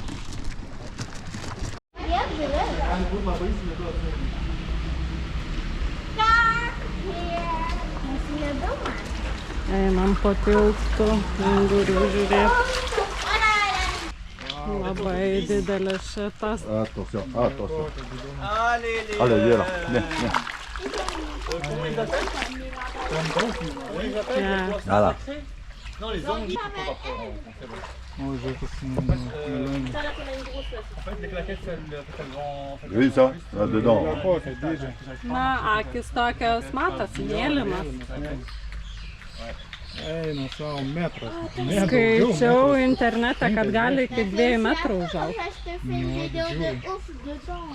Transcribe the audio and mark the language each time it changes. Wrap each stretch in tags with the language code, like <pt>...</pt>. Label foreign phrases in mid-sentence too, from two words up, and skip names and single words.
<lt>Einam po tiltu ungurių žiūrėti. Labai didelis šitas.</lt> <fr>Attention, attention. Allez, viens là. Viens, viens. Voilà. Oui, ça, là dedans.</fr> <lt>Na, akis tokios matosi, mėlynas. Eina savo metras. Skaičiau internete, kad gali iki 2 metrų užaugti.</lt> <fr>Je te fais une vidéo de ouf dedans.</fr>